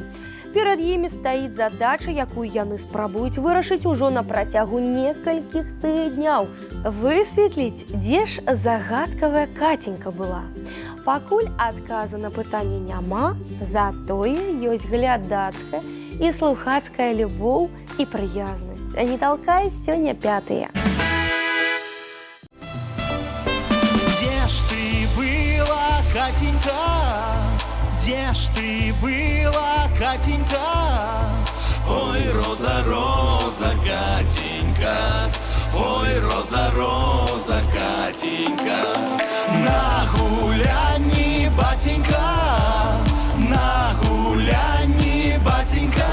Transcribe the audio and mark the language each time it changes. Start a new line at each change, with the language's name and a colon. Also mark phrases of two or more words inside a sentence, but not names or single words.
Belarusian: Перад імі стаіць задача, якую яны спрабуюць вырашыць ужо на працягу некалькіх тыдняў. Высветліць, дзе ж загадкавая Каценька была. Пакуль адказу на пытанне няма, затое ёсць глядацкая і слухацкая любоў і прыязнасць. «Цяні талкай» сёння 5-е.
Russian: Где ж ты была, Катенька? Где ж ты была, Катенька? Ой, роза, роза, Катенька, ой, роза, роза, Катенька. На гулянні, батенька, на гулянні, батенька.